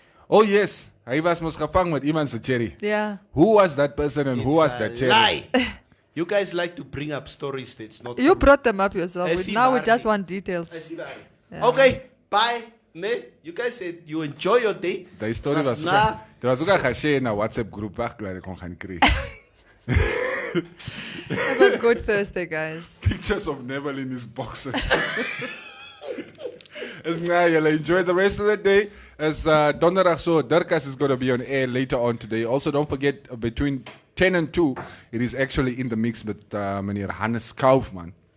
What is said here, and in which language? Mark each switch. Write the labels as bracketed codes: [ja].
[af] Oh yes, hy was mos gevang met iemand se cherry. [en] Yeah. Who was that person and who was that cherry? Lie. You guys like to bring up stories that's not. You brought them up yourself. Now we just want details. Yeah. Okay, bye. Nee, you guys said you enjoy your day. [af] Die story was daar was ook 'n geshare in 'n WhatsApp groep waar ek kon gaan kry. [en] Have a good Thursday, guys. Pictures of Neville in his boxes. You'll enjoy the rest of the day. [af] As Donderdag so, [en] Dirkas is going to be on air later on today. Also, don't forget, between 10 and 2, it is actually in the mix with meneer Hannes Kaufman